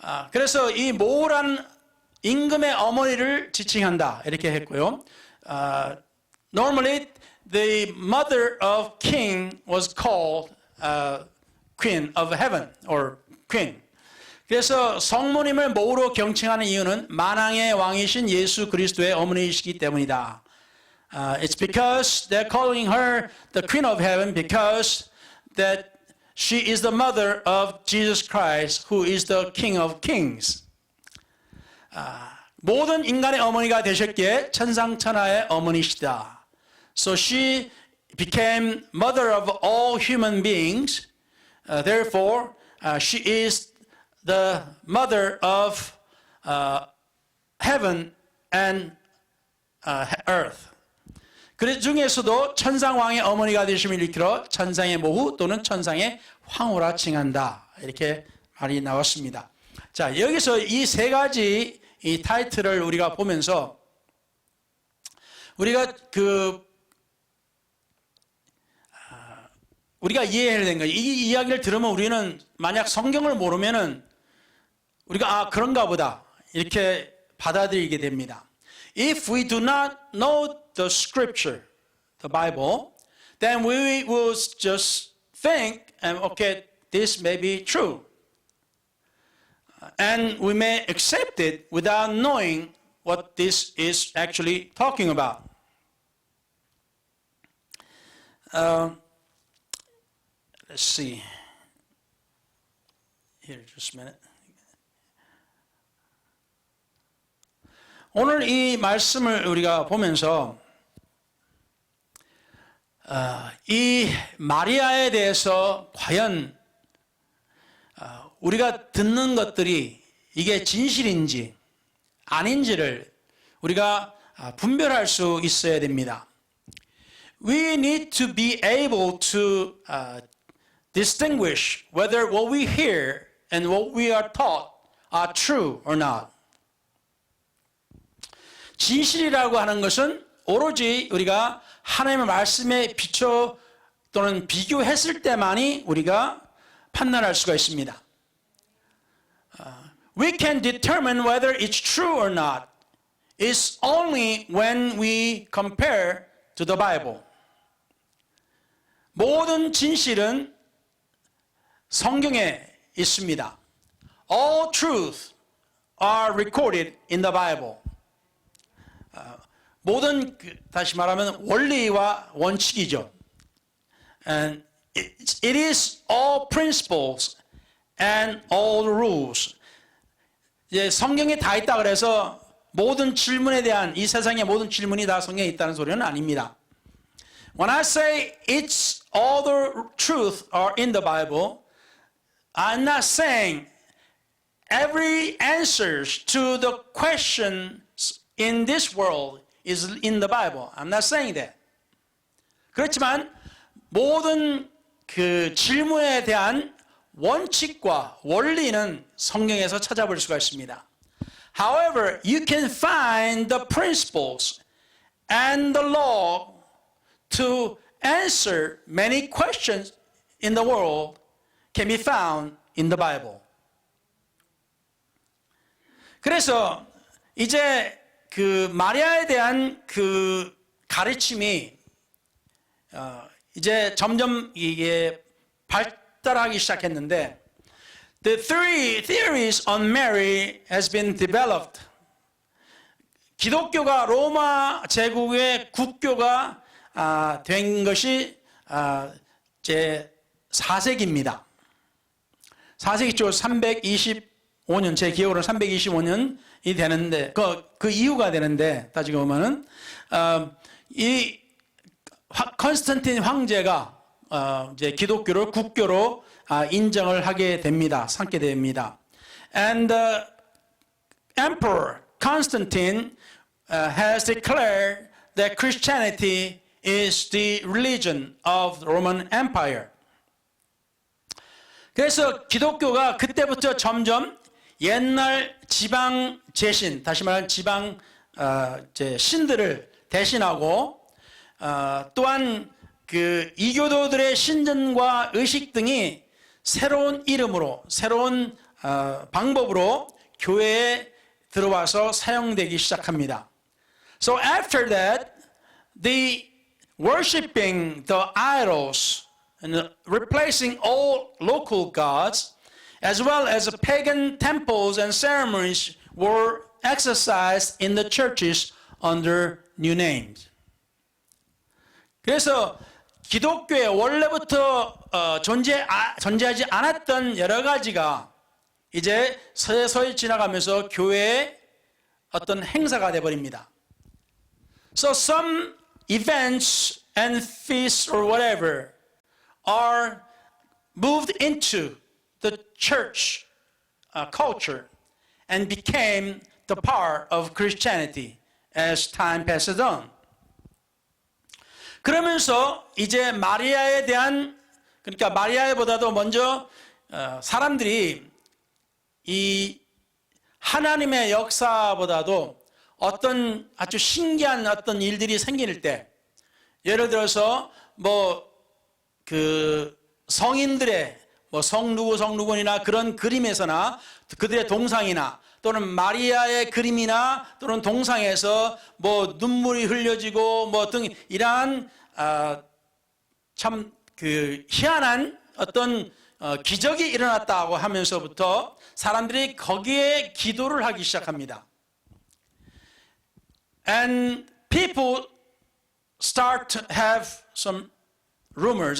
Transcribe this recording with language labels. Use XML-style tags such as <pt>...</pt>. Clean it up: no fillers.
<ko>그래서 이 모후라는 임금의 어머니를 지칭한다 이렇게 했고요.</ko> <en>Normally, the mother of king was called Queen of Heaven, or Queen.</en> <ko>그래서 성모님을 모후로 경칭하는 이유는 만왕의 왕이신 예수 그리스도의 어머니이시기 때문이다.</ko> <en>It's because they're calling her the Queen of Heaven because that she is the mother of Jesus Christ, who is the King of Kings.</en> <ko>모든 인간의 어머니가 되셨기에 천상천하의 어머니시다.</ko> <en>So she became mother of all human beings. Therefore, she is the mother of heaven and earth.</en> <ko>그 중에서도 천상왕의 어머니가 되심을 일컬어 천상의 모후 또는 천상의 황후라 칭한다. 이렇게 말이 나왔습니다. 자, 여기서 이 세 가지 이 타이틀을 우리가 보면서 우리가 우리가 이해해야 되는 거예요. 이 이야기를 들으면 우리는 만약 성경을 모르면은 우리가 그런가 보다 이렇게 받아들이게 됩니다.</ko> <en>If we do not know the scripture, the Bible, then we will just think, okay, this may be true. And we may accept it without knowing what this is actually talking about. Let's see. Here, just a minute.</en> <ko>오늘 이 말씀을 우리가 보면서 이 마리아에 대해서 과연 우리가 듣는 것들이 이게 진실인지 아닌지를 우리가 분별할 수 있어야 됩니다.</ko> <en>We need to be able to distinguish whether what we hear and what we are taught are true or not.</en> <ko>진실이라고 하는 것은 오로지 우리가 하나님의 말씀에 비춰 또는 비교했을 때만이 우리가 판단할 수가 있습니다.</ko> <en>We can determine whether it's true or not is only when we compare to the Bible.</en> <ko>모든 진실은 성경에 있습니다.</ko> <en>All truth are recorded in the Bible.</en> <ko>모든 다시 말하면 원리와 원칙이죠.</ko> <en>And it is all principles and all rules.</en> <ko>이제 성경에 다 있다 그래서 모든 질문에 대한 이 세상의 모든 질문이 다 성경에 있다는 소리는 아닙니다.</ko> <en>When I say it's all the truth are in the Bible, I'm not saying every answers to the questions in this world is in the Bible. I'm not saying that.</en> <ko>그렇지만 모든 그 질문에 대한 원칙과 원리는 성경에서 찾아볼 수가 있습니다.</ko> <en>However, you can find the principles and the law to answer many questions in the world can be found in the Bible.</en> <ko>그래서 이제 그 마리아에 대한 그 가르침이 이제 점점 이게 발달하기 시작했는데</ko> <en>the three theories on Mary has been developed.</en> <ko>기독교가 로마 제국의 국교가 된 것이 제 4세기입니다. 4세기 초 325년 제 기억으로 325년이 되는데 그 이유가 되는데 따지고 보면은 이 컨스탄틴 황제가 이제 기독교를 국교로 인정을 하게 됩니다. 삼게 됩니다.</ko> <en>And the Emperor Constantine has declared that Christianity is the religion of the Roman Empire.</en> <ko>그래서 기독교가 그때부터 점점 옛날 지방 제신, 다시 말하면 지방 신들을 대신하고 또한 그 이교도들의 신전과 의식 등이 새로운 이름으로, 새로운 방법으로 교회에 들어와서 사용되기 시작합니다.</ko> <en>So after that, the worshiping the idols and replacing all local gods, as well as pagan temples and ceremonies, were exercised in the churches under new names.</en> <ko>그래서 기독교에 원래부터 존재하지 않았던 여러 가지가 이제 서서히 지나가면서 교회에 어떤 행사가 되어버립니다.</ko> <en>So some events and feasts or whatever are moved into the church culture and became the part of Christianity as time passes on.</en> <ko>그러면서 이제 마리아에 대한, 그러니까 마리아보다도 먼저 사람들이 이 하나님의 역사보다도 어떤 아주 신기한 어떤 일들이 생길 때, 예를 들어서 그 성인들의 성누구이나 그런 그림에서나 그들의 동상이나 또는 마리아의 그림이나 또는 동상에서 눈물이 흘려지고 등 이러한 참 그 희한한 어떤 기적이 일어났다고 하면서부터 사람들이 거기에 기도를 하기 시작합니다.</ko> <en>And people start to have some rumors.</en>